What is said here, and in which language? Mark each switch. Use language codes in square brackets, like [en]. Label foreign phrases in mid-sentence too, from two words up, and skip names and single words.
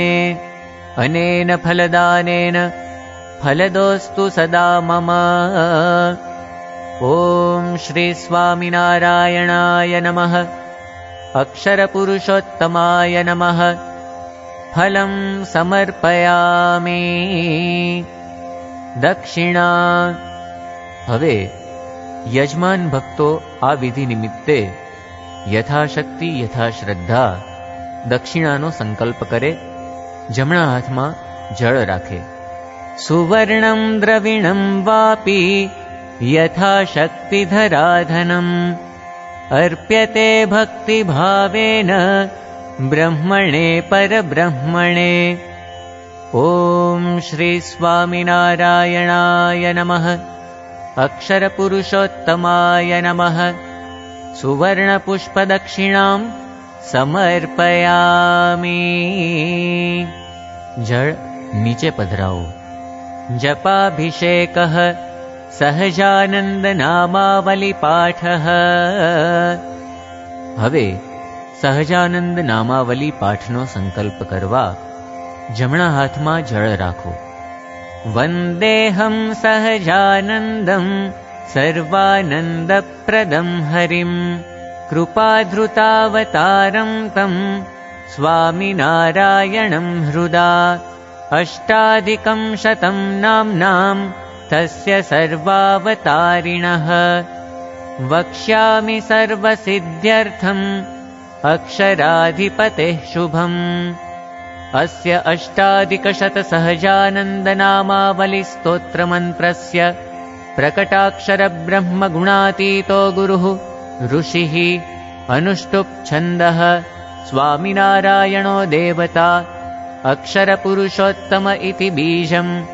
[sa] अनेन फलदानेन फलदोस्तु सदा मम. ॐ श्री स्वामिनारायणाय नमः. अक्षरपुरुषोत्तमाय नमः. फलं समर्पयामि. दक्षिणा. [gu] હવે યજમાન ભક્તો આ વિધિ નિમિત્તે યથાશક્તિ યથાશ્રદ્ધા દક્ષિણાનો સંકલ્પ કરે. જમણા હાથમાં જળ રાખે. [sa] સુવર્ણમ દ્રવિણમ વાપી યથાશક્તિ ધરાધનમ અર્પ્યતે ભક્તિ ભાવેન ब्रह्मणे परब्रह्मणे. ॐ श्री स्वामिनारायणाय नमः. अक्षरपुरुषोत्तमाय नमः. सुवर्णपुष्पदक्षिणां समर्पयामि. [gu] જલ નીચે પધરાઓ. [sa] जपाभिषेकः सहजानन्दनामावलिपाठः. [gu] હવે સહજાનંદ નામાવલી પાઠનો સંકલ્પ કરવા જમણા હાથમાં જળ રાખો. [sa] વંદેહમ સહજાનંદમ સર્વાનંદપ્રદમ હરિમ કૃપાધૃતાવતારમ તમ સ્વામિનારાયણમ હૃદા. અષ્ટાધિકં શતમ નામ્નામ તસ્ય સર્વાવતારિણઃ. વક્ષ્યામિ સર્વસિદ્ધ્યર્થમ अक्षराधिपतेः शुभम्. अस्य अष्टाधिकशतसहजानन्दनामावलिस्तोत्रमन्त्रस्य प्रकटाक्षरब्रह्मगुणातीतो गुरुः ऋषिः अनुष्टुप् छन्दः स्वामिनारायणो देवता अक्षरपुरुषोत्तम इति बीजम्